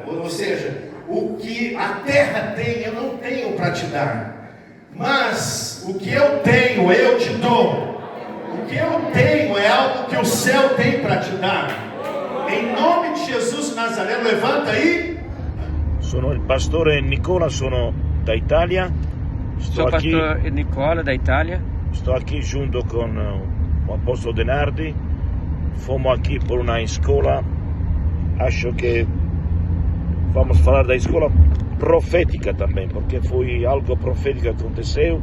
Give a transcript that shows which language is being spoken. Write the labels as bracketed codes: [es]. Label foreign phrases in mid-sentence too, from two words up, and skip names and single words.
[pt] Ou seja, o que a terra tem, eu não tenho para te dar. Mas o que eu tenho, eu te dou. O que eu tenho é algo que o céu tem para te dar. Em nome de Jesus Nazareno, levanta aí. [it] Sono il pastore Nicola, sono da Italia. [pt] Sou pastor Nicola da Itália. Estou aqui junto com o apóstolo Denardi. Fomos aqui por uma escola. Acho que vamos falar da escola profética também, porque foi algo profético que aconteceu.